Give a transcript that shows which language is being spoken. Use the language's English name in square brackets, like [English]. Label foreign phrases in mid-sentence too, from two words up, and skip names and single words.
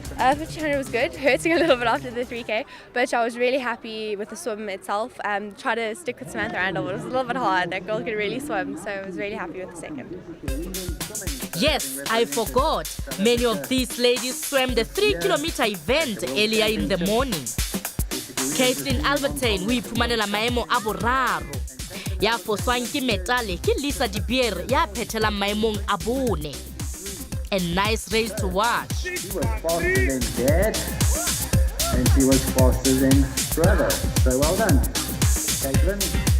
[English] The 200 was good, hurting a little bit after the 3K, but I was really happy with the swim itself. Tried to stick with Samantha Randall, but it was a little bit hard. That girl could really swim, so I was really happy with the second. Yes, I forgot. Many of these ladies swam the 3-kilometer event earlier in the morning. [Southern Sotho] Caitlin Albertine o iphumanela maemo a boraro. Ya foswang ke metale ke Lisa Di Pierre ya phethela maemong a bone. [English] A nice race to watch. She was faster than Dad, and she was faster than Brother. So well done, Caitlin.